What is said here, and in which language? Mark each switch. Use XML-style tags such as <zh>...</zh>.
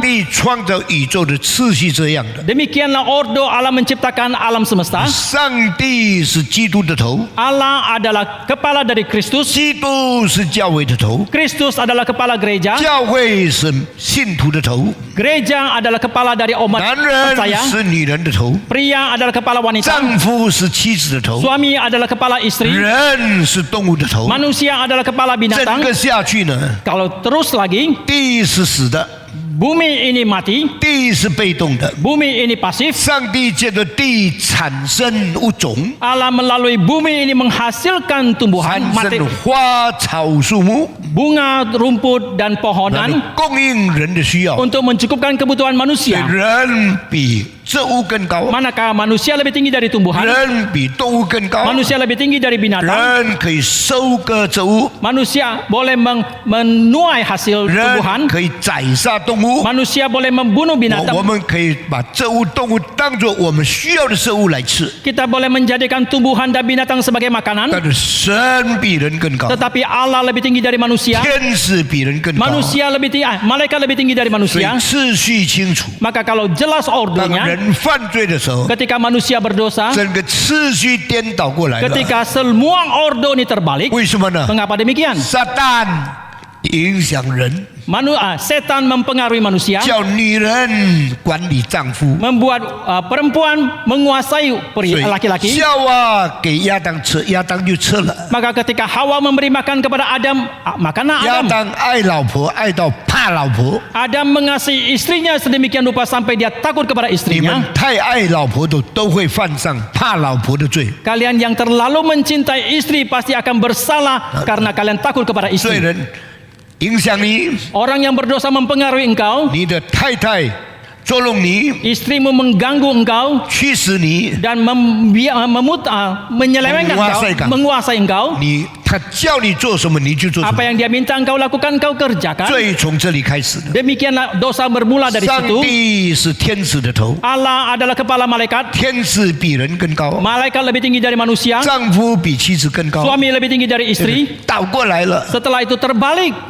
<zh>帝创造宇宙的次序这样的。</zh> <id>Demikianlah ordo Allah menciptakan alam semesta.</id> <zh>上帝是基督的头，</zh> <id>Allah adalah kepala dari Kristus.</id> <zh>基督是教会的头，</zh> <id>Kristus adalah kepala gereja.</id> <zh>教会是信徒的头，</zh> <id>Gereja adalah kepala dari umat</id> <zh>男人</zh> <id>percaya.</id> <zh>是女人的头，</zh> <id>Pria adalah kepala wanita.</id> <zh>丈夫是妻子的头，</zh> <id>Suami adalah kepala istri.</id> <zh>人是动物的头。</zh> <id>Manusia adalah kepala</id> <zh>整</zh> <id>binatang.</id> <zh>个下去呢，</zh> <id>Kalau terus lagi,</id> <zh>地是死的，</zh> <id>bumi ini mati,</id> <zh>地是被动的。</zh> <id>bumi ini pasif.</id> <zh>上帝借着地产生物种，</zh> <id>Allah melalui bumi ini menghasilkan tumbuhan,</id> <zh>生花草树木，</zh> <id>bunga, rumput, dan</id> <zh>来</zh> <id>pohonan</id> <zh>供应人的需要。</zh> <id>untuk mencukupkan kebutuhan manusia.</id> <zh>人比这物更高，</zh> <id>Manakah manusia lebih tinggi dari tumbuhan,</id> <zh>人比动物更高，</zh> <id>manusia lebih tinggi dari binatang.</id> <zh>人可以收割这物，</zh> <id>Manusia boleh menuai hasil</id> <zh>人</zh> <id>tumbuhan.</id> <zh>可以宰杀动物。</zh> <id>Manusia boleh membunuh</id> <zh>我</zh> <id>binatang.</id> <zh>们可以把这物动物当作我们需要的食物来吃，</zh> <id>Kita boleh menjadikan tumbuhan dan binatang sebagai makanan.</id> <zh>但是神比人更高，</zh> <id>Tetapi Allah lebih tinggi dari manusia.</id> <zh>天使比人更高，</zh> <id>Manusia lebih tinggi, malaikat lebih tinggi dari</id> <zh>所以</zh> <id>manusia.</id> <zh>次序清楚。</zh> <id>Maka kalau jelas</id> <zh>当</zh> <id>ordonya,</id> <zh>人犯罪的时候，</zh> <id>ketika manusia berdosa,</id> <zh>整个次序颠倒过来了。</zh> <id>ketika semua ordo ini terbalik,</id> <zh>为什么呢？</zh> <id>mengapa demikian?</id> <zh>撒旦影响人，</zh> <id>Setan mempengaruhi manusia,</id> <zh>叫女人管理丈夫。</zh> <id>membuat perempuan menguasai</id> <zh>所以</zh> <id>laki-laki.</id> <zh>夏娃给亚当吃，亚当就吃了。</zh> <id>Maka ketika Hawa memberi makan kepada Adam, makanlah</id> <zh>亚</zh> <id>Adam.</id> <zh>当爱老婆，爱到怕老婆。</zh> <id>Adam mengasihi istrinya sedemikian rupa sampai dia takut kepada</id> <zh>你们</zh> <id>istrinya.</id> <zh>太爱老婆的，都会犯上怕老婆的罪。</zh> <id>Kalian yang terlalu mencintai istri pasti akan bersalah karena kalian takut kepada</id> <zh>罪</zh> <id>istri.</id> <zh>人影响你，</zh> <id>Orang yang berdosa mempengaruhi engkau,</id> <zh>你的太太捉弄你，</zh> <id>istrimu mengganggu engkau</id> <zh>驱使你，</zh> <id>dan menyelewengkan engkau, menguasai engkau.</id> <zh>他他叫你做什么你就做什么，</zh> <id>yang dia minta engkau lakukan, engkau kerjakan.</id> <zh>罪从这里开始的。</zh> <id>Demikianlah dosa bermula dari</id> <zh>上</zh> <id>situ.</id> <zh>帝是天使的头，</zh> <id>Allah adalah kepala malaikat.</id> <zh>天使比人更高，</zh> <id>Malaikat lebih tinggi dari manusia.</id> <zh>丈夫比妻子更高。</zh> <id>Suami lebih tinggi dari istri.</id> <zh>倒过来了，</zh> <id>Setelah itu terbalik.</id>